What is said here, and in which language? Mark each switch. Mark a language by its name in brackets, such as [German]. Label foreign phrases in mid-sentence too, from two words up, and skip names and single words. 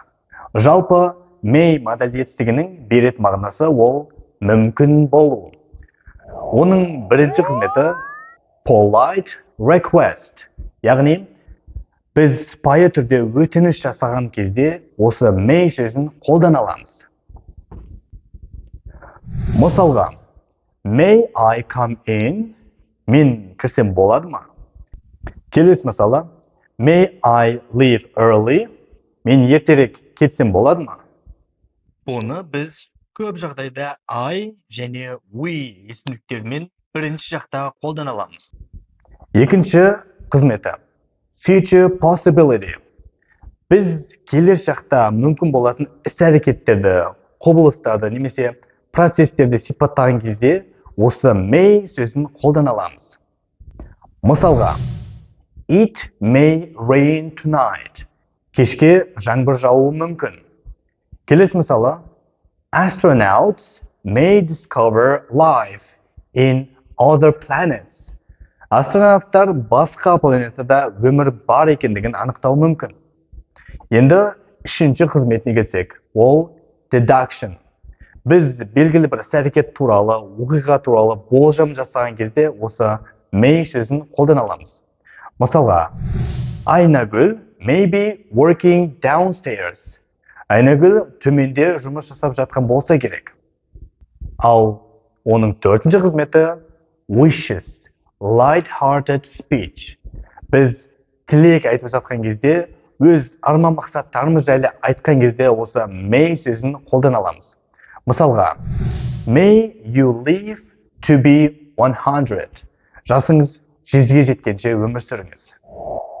[Kazakh] Жалпы May модальді етістігінің беретін мағынасы ол мүмкін болу. Оның бірінші қызметі [English] polite request, [Kazakh] яғни біз сыпайы түрде өтініш жасаған кезде осы may сөзін қолдана аламыз. Мысалға, [English] may I come in? [Kazakh] Мен кірсем болады ма? Келесі мысалы, [English] may I leave early? [Kazakh] Мен ертерек кетсем болады ма? Бұны біз көп жағдайда I және we есімдіктермен бірінші жақта қолдана аламыз. Екінші қызметі [English] future possibility. [Kazakh] Біз келер шақта мүмкін болатын іс-әрекеттерді, құбылыстарды немесе процестерді сипаттаған кезде осы may сөзін қолдана аламыз. Мысалға, [English] it may rain tonight. [Kazakh] Кешке жаңбыр жауы мүмкін. Келесі мысалы, [English] astronauts may discover life in other planets. [Kazakh] Астронавттар басқа планетада өмір бар екендігін анықтау мүмкін. Енді үшінші қызметіне келсек, ол deduction. Біз белгілі бір іс-әрекет туралы, оқиға туралы болжам жасаған кезде осы may сөзін қолдана аламыз. [English] Мысалға, Айнагүл may be working downstairs. [Kazakh] Айнагүл төменде жұмыс жасап жатқан болса керек. Ал оның төртінші қызметі wishes. [English] Light-hearted speech. [Kazakh] Біз тілек айтып жатқан кезде, өз арман мақсаттарымыз жайлы айтқан кезде осы may сөзін қолдана аламыз. Мысалға, [English] may you live to be 100. [Kazakh] Жасыңыз 100-ге жеткенше өмір сүріңіз.